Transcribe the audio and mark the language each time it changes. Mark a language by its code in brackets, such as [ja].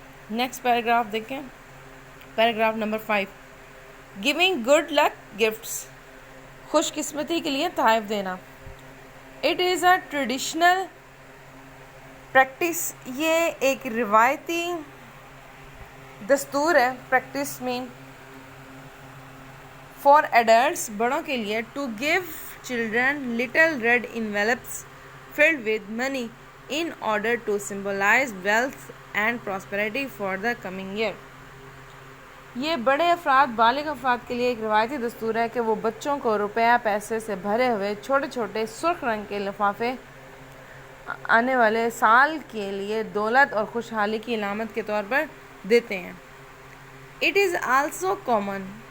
[ur] Next paragraph دیکھیں. Paragraph number 5. [en] giving good luck gifts, [ur] خوش قسمتی کے لیے تحائف دینا. [en] it is a traditional practice, [ur] یہ ایک روایتی دستور ہے. [en] practice meant for adults, [ur] بڑوں کے لیے، [en] To give children little red envelopes filled with money in order to symbolize wealth and prosperity for the coming year. [ur] یہ بڑے افراد بالغ افراد کے لیے ایک روایتی دستور ہے کہ وہ بچوں کو روپیہ پیسے سے بھرے ہوئے چھوٹے چھوٹے سرخ رنگ کے لفافے آنے والے سال کے لیے دولت اور خوشحالی کی علامت کے طور پر دیتے ہیں۔ [en] It is also common